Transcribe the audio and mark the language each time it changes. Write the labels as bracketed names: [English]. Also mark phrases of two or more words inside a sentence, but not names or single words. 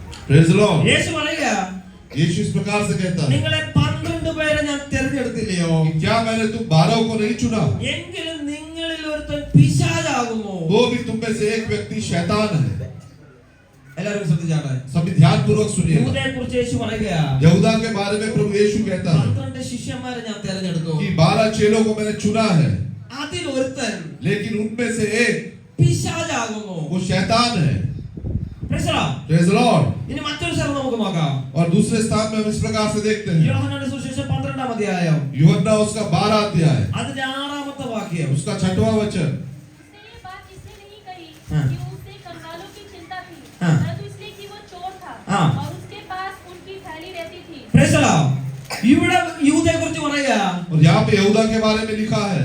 [English] Praise the Lord. [Malayalam] യേശു പറയുക, [Hindi] यीशु इस प्रकार से कहता है [Malayalam] നിങ്ങളെ 12 പേരെ ഞാൻ തിരഞ്ഞെടുത്തില്ലയോ, [Hindi] कि क्या मैंने तुम 12 को नहीं चुना, [Malayalam] എങ്കിലും നിങ്ങളിൽ ഒരുത്തൻ പിശാചാകുന്നു. [Hindi] तो भी तुम में से एक व्यक्ति शैतान है. [Malayalam] എല്ലാവരും ശ്രദ്ധിച്ചാട്ടെ. [Hindi] सभी ध्यान पूर्वक सुनिए. [Malayalam] യൂദയെ കുറിച്ച് യേശു പറയുക, [Hindi] यहूदा के बारे में प्रभु यीशु कहता है [Malayalam] 12 ശിഷ്യന്മാരെ ഞാൻ തിരഞ്ഞെടുത്തു, [Hindi] कि 12 चेलों को मैंने चुना है, [Malayalam] അതിൽ ഒരുത്തൻ [Hindi] लेकिन उनमें से एक [Malayalam] പിശാചാകുന്നു. [Hindi] वो शैतान है. [English] Praise the Lord. Praise the Lord. [Malayalam] ഇനി മറ്റൊരു സ്ഥലം നമുക്ക് നോക്കാം. [Hindi] और दूसरे स्थान में हम इस प्रकार से देखते हैं [Malayalam] യോഹന്നാന്റെ സുവിശേഷം 12-ാം അധ്യായം, [Hindi] यूहन्ना उसका 12 अध्याय, [Malayalam] അതിന്റെ 6-ാമത്തെ വാക്യം. [Hindi] उसका 6वां वचन. उसने ये बात इसलिए नहीं कही हाँ। कि उसे कंगालों की चिंता थी, हाँ। परंतु इसलिए कि वो चोर था हाँ। और उसके पास उनकी थैली रहती थी. [English] Praise the Lord. [Malayalam] ഇവിടെ യൂദയെ കുറിച്ച് പറയുക, [Hindi] और यहाँ पे यहूदा के बारे में लिखा है